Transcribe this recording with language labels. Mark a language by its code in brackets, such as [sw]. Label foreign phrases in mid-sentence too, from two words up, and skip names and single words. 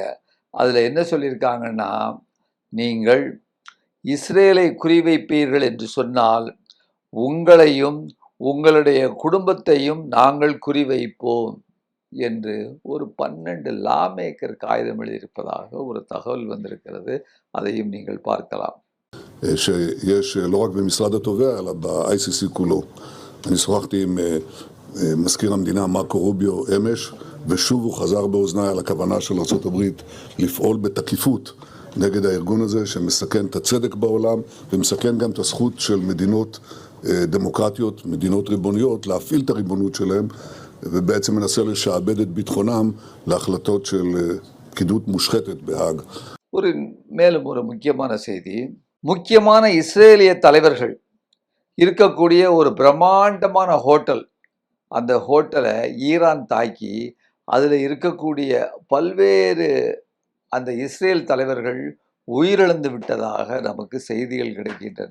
[ta] அதில் என்ன சொல்லியிருக்காங்கன்னா, நீங்கள் இஸ்ரேலை குறிவைப்பீர்கள் என்று சொன்னால் உங்களையும் உங்களுடைய குடும்பத்தையும் நாங்கள் குறிவைப்போம் என்று ஒரு 12 லா மேக்கர் காகிதம் எழுதியிருப்பதாக ஒரு தகவல் வந்திருக்கிறது. அதையும் நீங்கள் பார்க்கலாம். [he] יש לא רק במשרד התובע אלא ב-ICC כולו. אני שוחחתי עם מזכיר המדינה מרקו רוביו אמש, ושוב הוא חזר באוזניי על הכוונה של ארצות הברית לפעול בתקיפות נגד הארגון הזה שמסכן את הצדק בעולם ומסכן גם את הזכות של מדינות דמוקרטיות, מדינות ריבוניות, להפעיל את הריבונות שלהם, ובעצם מנסה לשעבד את ביטחונם להחלטות של פקידות מושחתת בהאג. [ta] மேலும் ஒரு முக்கியமான செய்தி, முக்கியமான இஸ்ரேலிய தலைவர்கள் இருக்கக்கூடிய ஒரு பிரம்மாண்டமான ஹோட்டல், அந்த ஹோட்டலை ஈரான் தாக்கி அதில் இருக்கக்கூடிய பல்வேறு அந்த இஸ்ரேல் தலைவர்கள் உயிரிழந்து விட்டதாக நமக்கு செய்திகள் கிடைக்கின்றன.